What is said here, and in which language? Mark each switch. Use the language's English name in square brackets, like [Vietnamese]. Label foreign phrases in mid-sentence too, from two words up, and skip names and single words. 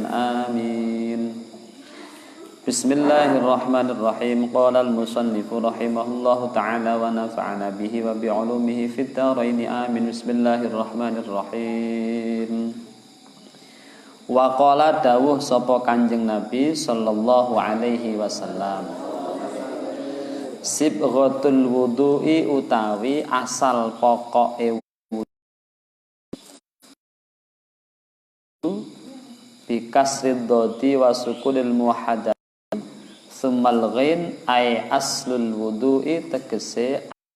[Arabic] Amin. بسم الله الرحمن الرحيم. قال المصنف رحمه الله تعالى ونفعنا به وبعلومه في الدارين. Amin. بسم الله الرحمن الرحيم. وقال [Javanese] dawuh sapa Kanjeng Nabi [Arabic] صلى الله عليه وسلم، صبغة الوضوء [Javanese] utawi asal pokoke wudu [Arabic] بكسر الضاد وسكون المهملة ثم الغين أي أصل الوضوء tegese